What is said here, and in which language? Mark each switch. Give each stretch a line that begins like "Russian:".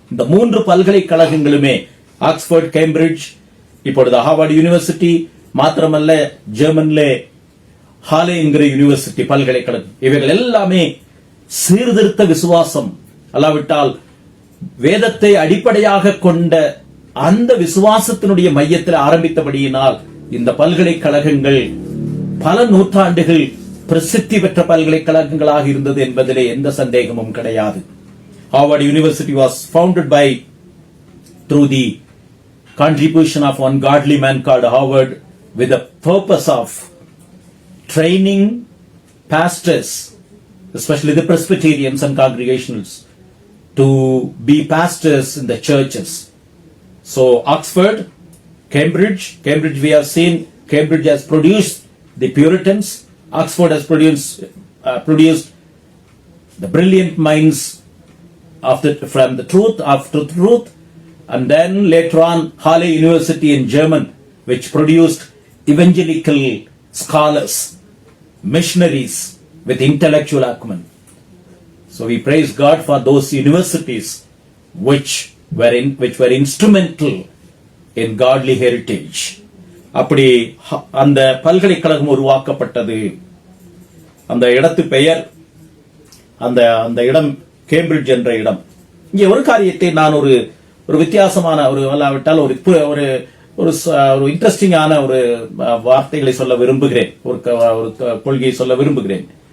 Tamil: இந்த மூன்று பல்கலைக்கழகங்களுமே Oxford, Cambridge, இப்பொழுது ஹாவார்ட் யூனிவர்சிட்டி, மாத்திரமல்ல ஜெர்மனிலே ஹாலே என்கிற யூனிவர்சிட்டி பல்கலைக்கழகம், இவைகள் எல்லாமே சீர்திருத்த விசுவாசம், அல்லாவிட்டால் வேதத்தை அடிப்படையாக கொண்ட அந்த விசுவாசத்தினுடைய மையத்தில் ஆரம்பித்தபடியினால் இந்த பல்கலைக்கழகங்கள் பல நூற்றாண்டுகள் பிரசித்தி பெற்ற பல்கலைக்கழகங்களாக இருந்தது என்பதிலே எந்த சந்தேகமும் கிடையாது.
English: Harvard University was founded through the contribution of one godly man called Howard, with the purpose of training pastors, especially the Presbyterians and Congregationals, to be pastors in the churches. So Oxford, Cambridge we have seen, Cambridge has produced the Puritans. Oxford has produced the brilliant minds from the truth, after truth, and then later on Halle University in German, which produced evangelical scholars, missionaries with intellectual acumen. So we praise God for those universities which were instrumental in godly heritage.
Tamil: அப்படி அந்த பல்கலைக்கழகம் உருவாக்கப்பட்டது. அந்த இடத்து பெயர், அந்த இடம் Cambridge என்ற இடம். இங்கே ஒரு காரியத்தை நான் ஒரு வித்தியாசமான அல்லாவிட்டால் ஒரு இன்ட்ரெஸ்டிங்கான ஒரு வார்த்தைகளை சொல்ல விரும்புகிறேன், ஒரு கொள்கையை சொல்ல விரும்புகிறேன்.